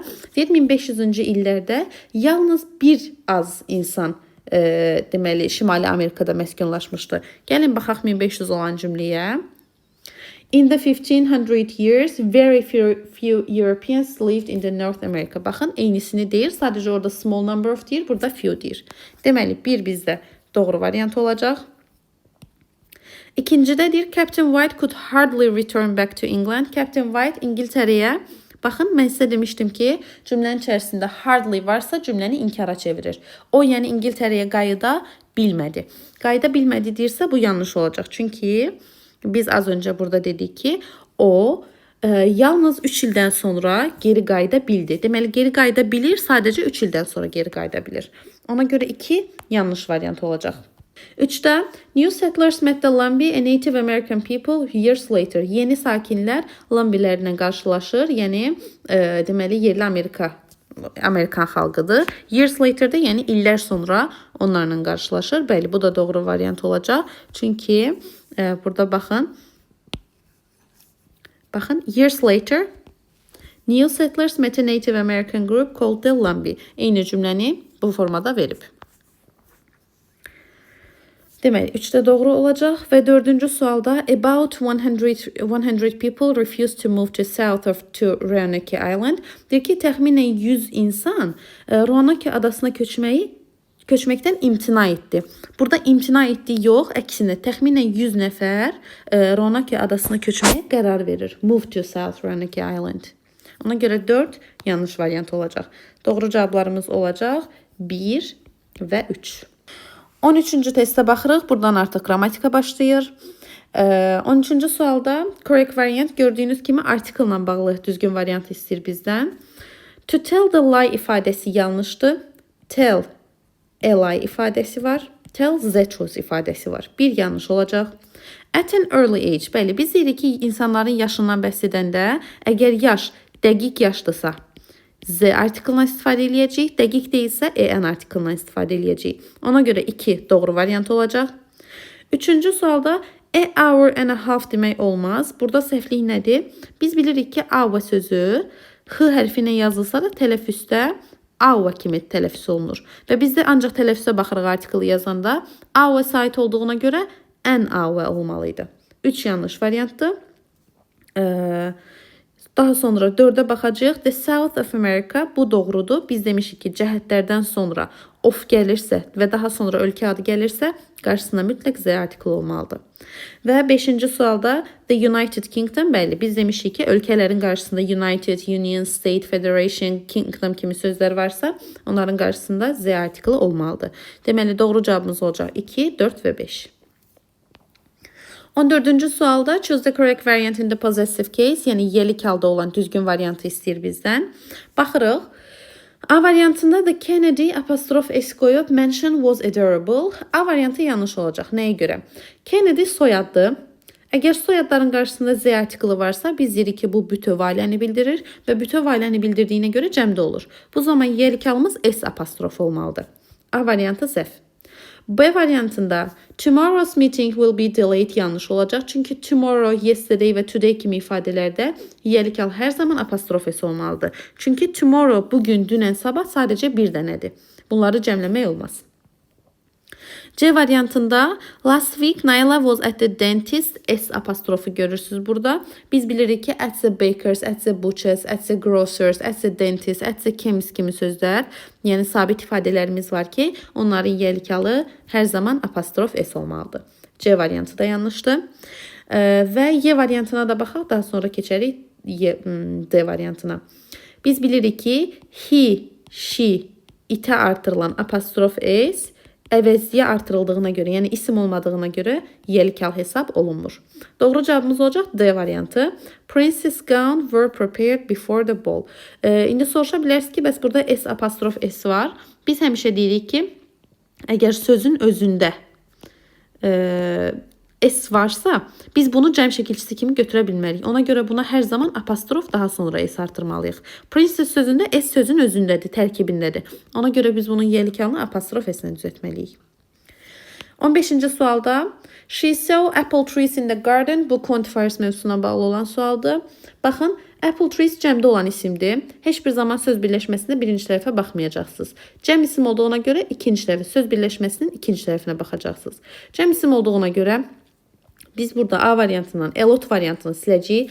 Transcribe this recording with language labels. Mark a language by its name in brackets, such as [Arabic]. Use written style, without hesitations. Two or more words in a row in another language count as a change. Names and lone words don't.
[Azerbaijani] 1500-cü illərdə yalnız bir az insan deməli, Şimali Amerikada məskunlaşmışdı. Gəlin baxaq 1500 olan cümləyə. [English] In the 1500 years, very few Europeans lived in the North America. [Azerbaijani] Baxın, eynisini deyir. Sadəcə orada [English] small number of [Azerbaijani] deyir, burada few deyir. Deməli, bir bizdə doğru variant olacaq. İkincidə deyir, [English] Captain White could hardly return back to England. [Azerbaijani] Captain White İngiltərəyə, baxın, mən sizə demişdim ki, cümlənin içərisində hardly varsa cümləni inkara çevirir. O, yəni İngiltərəyə qayıda bilmədi. Qayıda bilmədi deyirsə, bu yanlış olacaq. Çünki biz az öncə burada dedik ki, o yalnız 3 ildən sonra geri qayıda bildi. Deməli, geri qayıda bilir, sadəcə 3 ildən sonra geri qayıda bilir. Ona görə 2 yanlış variant olacaq. 3-də, [English] new settlers met the Lumbee, a Native American people years later. [Azerbaijani] Yeni sakinlər Lumbeelərlə qarşılaşır, yəni deməli, yerli Amerikan xalqıdır. [English] Years later- [Azerbaijani] də, yəni illər sonra onlarla qarşılaşır. Bəli, bu da doğru variant olacaq. Çünki burada baxın. Baxın, [English] years later, new settlers met a Native American group called the Lumbee. [Azerbaijani] Eyni cümləni bu formada verib. Deməli, 3-də doğru olacaq və 4-cü sualda [English] about 100 people refused to move to south of to Roanoke Island. [Azerbaijani] Deyir ki, təxminən 100 insan Roanoke adasına köçməkdən imtina etdi. Burada imtina etdi yox, əksinə təxminən 100 nəfər Roanoke adasına köçməyə qərar verir. [English] Move to South Roanoke Island. [Azerbaijani] Ona görə 4 yanlış variant olacaq. Doğru cavablarımız olacaq 1 və 3. 13-cü testə baxırıq. Buradan artıq qrammatika başlayır. 13-cü sualda [English] correct variant [Azerbaijani] gördüyünüz kimi article-la bağlı düzgün variant istəyir bizdən. [English] To tell the lie [Azerbaijani] ifadəsi yanlışdır. [English] Tell a lie [Azerbaijani] ifadəsi var. [English] Tell the truth [Azerbaijani] ifadəsi var. Bir yanlış olacaq. [English] At an early age. [Azerbaijani] Bəli, biz deyirik ki, insanların yaşından bəhs edəndə əgər yaş dəqiq yaşdırsa, Z article-la istifadə edəcəyik. Dəqiq deyilsə, EN article-la istifadə edəcəyik. Ona görə 2 doğru variant olacaq. 3-cü sualda [English] a hour and a half [Azerbaijani] demək olmaz. Burada səhvlik nədir? Biz bilirik ki, hour sözü H hərfi ilə yazılsa da tələffüzdə hour kimi tələffüz olunur. Və biz də ancaq tələffüzə baxırıq article yazanda. Hour sait olduğuna görə [English] an hour [Azerbaijani] olmalıydı. 3 yanlış variantdır. Daha sonra 4-ə baxacağıq. [English] The South of America, [Azerbaijani] bu doğrudur. Biz demişik ki, cəhətlərdən sonra of gəlirsə və daha sonra ölkə adı gəlirsə, qarşısında mütləq Z artiklı olmalıdır. Və 5-ci sualda The United Kingdom, bəli, biz demişik ki, ölkələrin qarşısında United, Union, State, Federation, Kingdom kimi sözlər varsa, onların qarşısında Z artiklı olmalıdır. Deməli, doğru cavabımız olacaq 2, 4 və 5. [English] 14-cü sualda choose the correct variant in the possessive case, [Azerbaijani] yəni yelik halda olan düzgün variantı istəyir bizdən. Baxırıq. A variantında da Kennedy apostrof s qoyub [English] mention was adorable. [Azerbaijani] A variantı yanlış olacaq. Nəyə görə? Kennedy soyaddır. Əgər soyadların qarşısında z artiklı varsa, biz deyirik ki, bu bütöv ailəni bildirir və bütöv ailəni bildirdiyinə görə cəmdə olur. Bu zaman yelik halımız s apostrof olmalıdır. A variantı səhv. B variantında [English] tomorrow's meeting will be delayed [Azerbaijani] yanlış olacaq. Çünki [English] tomorrow, yesterday [Azerbaijani] və today kimi ifadələrdə yelik hal hər zaman apostrof s olmalıdır. Çünki tomorrow bugün, dünən, sabah sadəcə bir dənədir. Bunları cəmləmək olmaz. C variantında [English] last week Naila was at the dentist [Azerbaijani] s apostrofu görürsünüz burada. Biz bilirik ki [English] at the bakers, at the butchers, at the grocers, at the dentist, at the chemist [Azerbaijani] kimi sözlər, yəni sabit ifadələrimiz var ki, onların yelik halı hər zaman apostrof s olmalıdır. C variantı da yanlışdır. Və Y variantına da baxaq, daha sonra keçərik D variantına. Biz bilirik ki [English] he, she, [Azerbaijani] itə artırılan apostrof s əvəzliyə artırıldığına görə, yəni isim olmadığına görə yelik hal hesab olunmur. Doğru cavabımız olacaq D variantı. [English] Princess gown were prepared before the ball. [Azerbaijani] İndi soruşa bilərsiniz ki, bəs burada s apostrof s var. Biz həmişə deyirik ki, əgər sözün özündə s varsa, biz bunu cəm şəkilçisi kimi götürə bilmərik. Ona görə buna hər zaman apostrof daha sonra s artırmalıyıq. Princess sözündə s sözün özündədir, tərkibindədir. Ona görə biz bunun yelik halını apostrof s-lə düzəltməliyik. [English] 15-ci sualda she saw apple trees in the garden. [Azerbaijani] Bu quantifiers mövzusuna bağlı olan sualdır. Baxın, [English] apple trees [Azerbaijani] cəmdə olan isimdir. Heç bir zaman söz birləşməsində birinci tərəfə baxmayacaqsınız. Cəm isim olduğuna görə ikinci tərəfə, söz birləşməsinin ikinci tərəfinə baxacaqsınız. Cəm isim olduğuna görə biz burada A variantından elot variantını siləcəyik.